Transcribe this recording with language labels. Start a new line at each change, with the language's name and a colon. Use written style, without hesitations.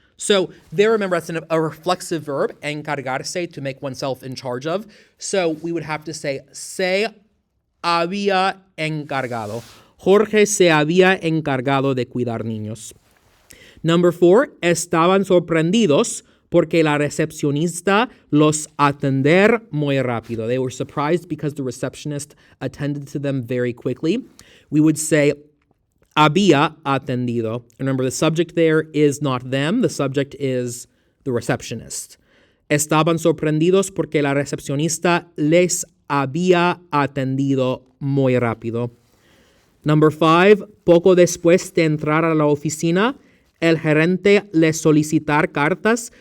English: So there, remember, that's a reflexive verb, encargarse, to make oneself in charge of. So we would have to say,
Spanish: se había encargado. Jorge se había encargado de cuidar niños.
English: Number 4,
Spanish: estaban sorprendidos porque la recepcionista los atender muy rápido.
English: They were surprised because the receptionist attended to them very quickly. We would say,
Spanish: había atendido.
English: Remember, the subject there is not them. The subject is the receptionist.
Spanish: Estaban sorprendidos porque la recepcionista les había atendido muy rápido.
English: Number 5,
Spanish: poco después de entrar a la oficina, el gerente les solicitar cartas.